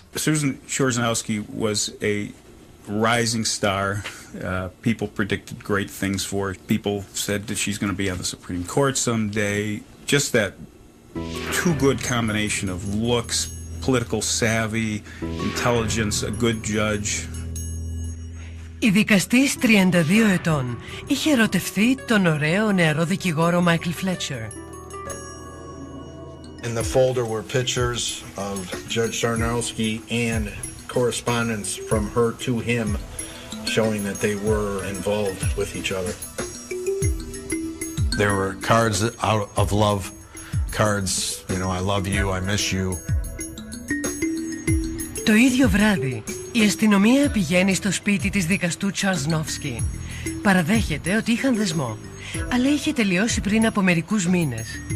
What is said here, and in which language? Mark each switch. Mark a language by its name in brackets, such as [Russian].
[English] Susan Charnowski was a rising star. People predicted great things for her. People said that she's going to be on the Supreme Court someday. Just that too good combination of looks, political savvy, intelligence, a good judge. [Greek] Η δικαστής 32 ετών είχε ερωτευθεί τον ωραίο νεαρό δικηγόρο Μάικλ Φλέτσερ. [English] In the folder were pictures of Judge Charnowski and correspondence from her to him showing that they were involved with each other. There were cards out of love, cards, you know, I love you, I miss you. [Greek] Το ίδιο βράδυ, η αστυνομία πηγαίνει στο σπίτι της δικαστού Τσαρνόφσκι. Παραδέχεται ότι είχαν δεσμό, αλλά είχε τελειώσει πριν από μερικούς μήνες.